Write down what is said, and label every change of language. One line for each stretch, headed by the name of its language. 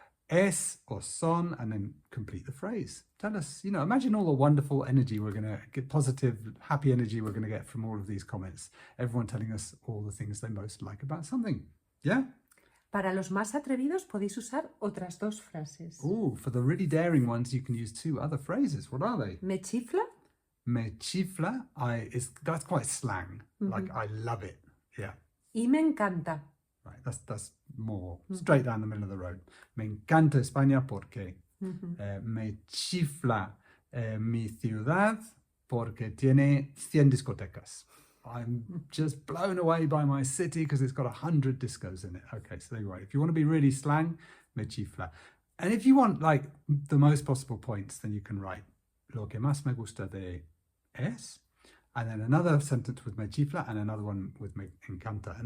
English: Es or son, and then complete the phrase. Tell us, you know, imagine all the wonderful energy we're going to get, positive, happy energy we're going to get from all of these comments. Everyone telling us all the things they most like about something. Yeah?
Spanish: Para los más atrevidos podéis usar otras dos frases.
English: Ooh, for the really daring ones, you can use two other phrases. What are they?
Spanish: Me chifla. Me chifla.
English: That's quite slang. Like, I love it. Yeah.
Spanish: Y me encanta.
English: Right, that's more straight down the middle of the road.
Spanish: Me encanta España porque me chifla mi ciudad porque tiene 100 discotecas.
English: I'm just blown away by my city because it's got 100 discos in it. Okay, so there you are. If you want to be really slang,
Spanish: me chifla.
English: And if you want like the most possible points, then you can write
Spanish: lo que más me gusta de es,
English: and then another sentence with me chifla and another one with
Spanish: me encanta.